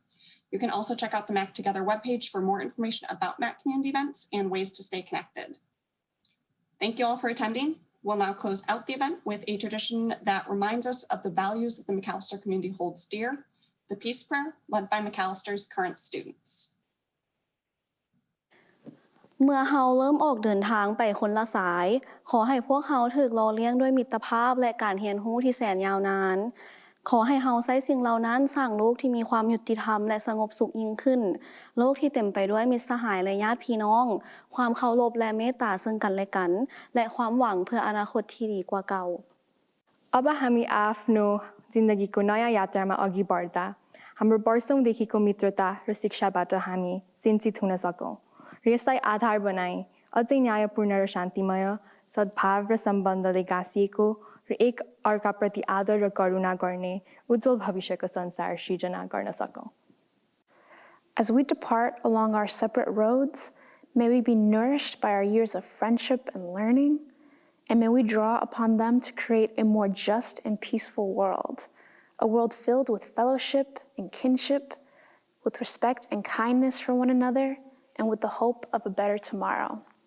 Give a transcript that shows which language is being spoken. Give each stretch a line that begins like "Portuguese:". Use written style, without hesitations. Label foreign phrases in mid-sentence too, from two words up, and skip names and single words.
English: You can also check out the MAC Together webpage for more information about MAC community events and ways to stay connected. Thank you all for attending. We'll now close out the event with a tradition that reminds us of the values that the McAllister community holds dear, the Peace Prayer, led by McAllister's current students.
Thai: เมื่อเฮาเริ่มออกเดินทางไปคนละสายขอให้พวกเฮาถูกหล่อเลี้ยงด้วยมิตรภาพและการเรียนรู้ที่แสนยาวนานขอให้เฮาใช้สิ่งเหล่านั้นสร้างโลกที่มีความยุติธรรมและสงบสุขยิ่งขึ้นโลกที่เต็มไปด้วยมิตรสหายและญาติพี่น้องความเคารพและเมตตาซึ่งกันและกันและความหวังเพื่ออนาคตที่ดีกว่าเก่า
Nepali: अब हामी आफ्नो जिन्दगीको नयाँ यात्रामा अघि बढ्दा हाम्रो वर्षौंदेखिको मित्रता र शिक्षाबाट हामी सिन्चित हुन सकौं र यसलाई आधार बनाई अझै न्यायपूर्ण र शान्तिमय सद्भाव र सम्बन्धले गाँसिएको र एक अर्काप्रति आदर र करुणा गर्ने उज्जवल भविष्यको संसार सृजना गर्न सकौं.
English: As we depart along our separate roads, May we be nourished by our years of friendship and learning, and may we draw upon them to create a more just and peaceful world, a world filled with fellowship and kinship, with respect and kindness for one another, and with the hope of a better tomorrow.